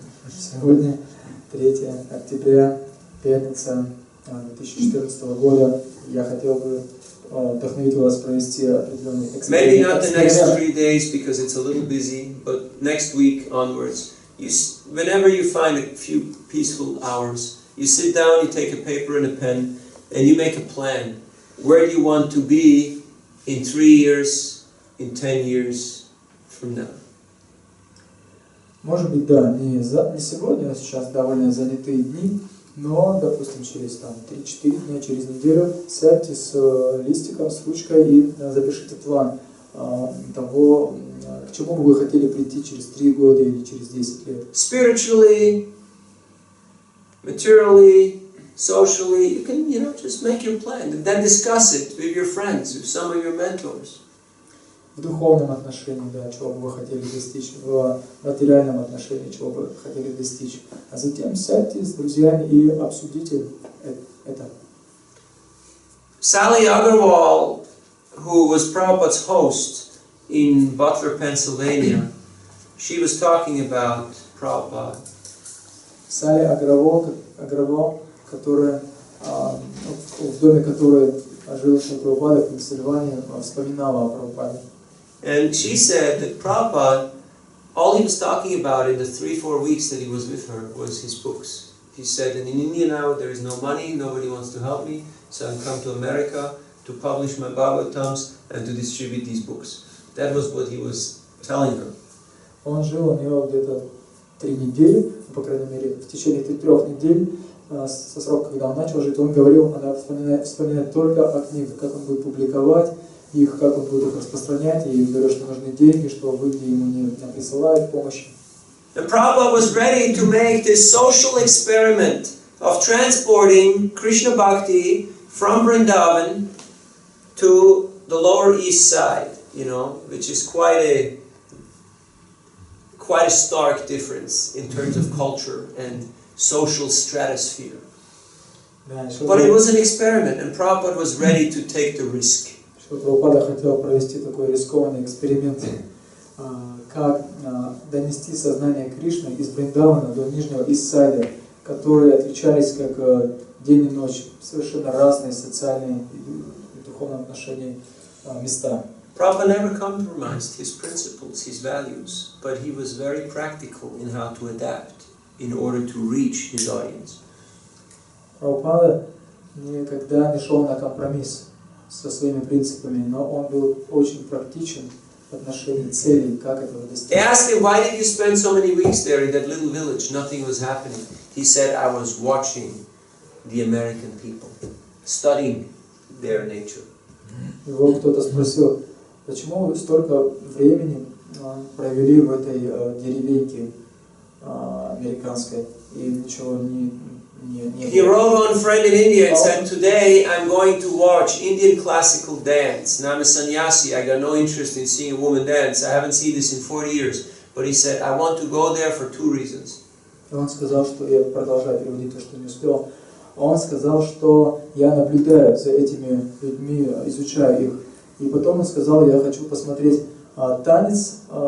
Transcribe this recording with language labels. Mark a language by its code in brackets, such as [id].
[ru] Сегодня 3 октября, пятница 2014 года. Я хотел бы вдохновить вас провести определенный эксперимент. [en] Maybe not the next 3 days because it's a little busy, but next week onwards, whenever you find a few peaceful hours, you sit down, you take a paper and a pen, and you make a plan. Where do you want to be in 3 years, in 10 years from now? [ru] Может быть, да, не сегодня, сейчас довольно занятые дни, но, допустим, через 3-4 дня, через неделю сядьте с листиком, с ручкой и запишите план того, к чему бы вы хотели прийти через 3 года или через 10 лет. [en] Spiritually, materially, socially, you can, just make your plan and then discuss it with your friends, with some of your mentors. [ru] В духовном отношении, да, чего бы вы хотели достичь, в материальном отношении, чего бы хотели достичь. А затем сядьте с друзьями и обсудите это. [en] Sally Agarwal, who was Prabhupada's host in Butler, Pennsylvania, she was talking about Prabhupada. [ru] Салли Агравал, которая в доме которой жил Прабхупада в Пенсильвании, вспоминала о Прабхупаде. [en] And she said that Prabhupada, all he was talking about in the 3-4 weeks that he was with her was his books. He said, in India now there is no money, nobody wants to help me, so I'm come to America to publish my Bhagavatams and to distribute these books. That was what he was telling her. [ru] Он жил у него где-то 3 недели, по крайней мере, в течение 3 недель, со срока, когда он начал жить, он говорил, она вспоминает только о книгах, как он будет публиковать их, как он будет их распространять, и говорил, что нужны деньги, что в Индии ему не присылают помощи. [en] And Prabhupada was ready to make this social experiment of transporting Krishna Bhakti from Vrindavan to the lower east side, you know, which is quite a stark difference in terms of culture and social stratosphere. But it was an experiment, and Prabhupada was ready to take the risk. [ru] Прабхупада хотел провести такой рискованный эксперимент, как донести сознание Кришны из Вриндавана до нижнего Иссайда, которые отличались как день и ночь, совершенно разные социальные и духовные отношения места. [en] Prabhupada never compromised his principles, his values, but he was very practical in how to adapt in order to reach his audience. [ru] Прабхупада никогда не шел на компромисс со своими принципами, но он был очень практичен в отношении целей, как этого достичь. [en] They asked him, why did you spend so many weeks there in that little village? Nothing was happening. He said, I was watching the American people, studying their nature. [ru] Его кто-то спросил, почему вы столько времени провели в этой деревеньке американской и ничего не [en] He wrote one friend in India and said, today I'm going to watch Indian classical dance. Now I'm a sannyasi, I got no interest in seeing a woman dance. I haven't seen this in 40 years. But he said, I want to go there for 2 reasons. [ru] Он сказал, что я продолжаю переводить то, что не успел. Он сказал, что я наблюдаю за этими людьми, изучаю их. И потом он сказал, я хочу посмотреть танец.